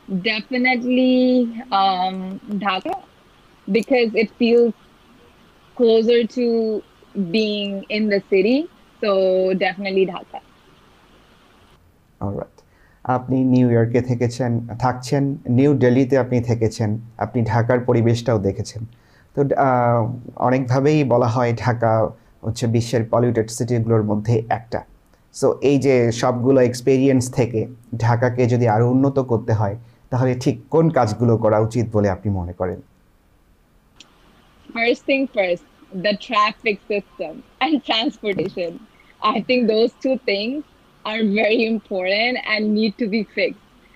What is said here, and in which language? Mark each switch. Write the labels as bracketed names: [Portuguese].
[English] Definitely Dhaka, because it feels closer to being in the city. So definitely Dhaka. All right. [Bangla] আপনি new ইয়র্কে থাকছেন, new দিল্লিতে আপনি থেকেছেন, আপনি ঢাকার পরিবেশটাও দেখেছেন। তো অনেকভাবেই বলা হয় ঢাকা হচ্ছে বিশ্বের পলিউটেড সিটিগুলোর মধ্যে একটা। সো এই যে সবগুলো এক্সপেরিয়েন্স থেকে ঢাকাকে যদি আরও উন্নত করতে হয়, তাহলে ঠিক কোন কাজগুলো করা উচিত বলে আপনি মনে করেন? [English] First thing first, the traffic system and transportation. I think those two things are very important and need to be fixed.